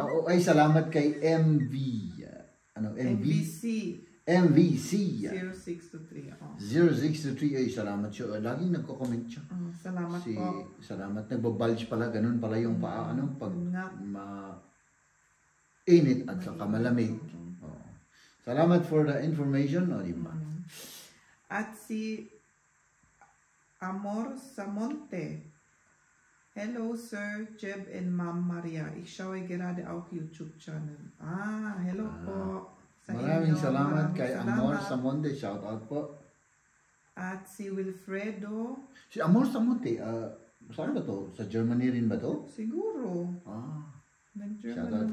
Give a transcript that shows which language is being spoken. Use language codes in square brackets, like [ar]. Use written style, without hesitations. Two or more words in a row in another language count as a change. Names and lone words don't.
[tl] Ay, salamat kay MVC 0623. 0623. Ay, salamat siya. Laging nagko-comment siya. Salamat po. Salamat. Nagbabulge pala. Ganun pala yung paa. Pag init at saka malamig. Salamat [en] for the information. [tl] Diba? At si Amor Samonte. [en] Hello, Sir Jeb and Ma'am Maria. [de] Ich schaue gerade auch YouTube-Channel. Hello po. [tl] Maraming salamat kay Amor Samonte. [en] Shout out [tl] po. At si Wilfredo. Si Amor Samonte, saan ba to? Sa Germany rin ba to? Siguro. Nag-German [en] shout out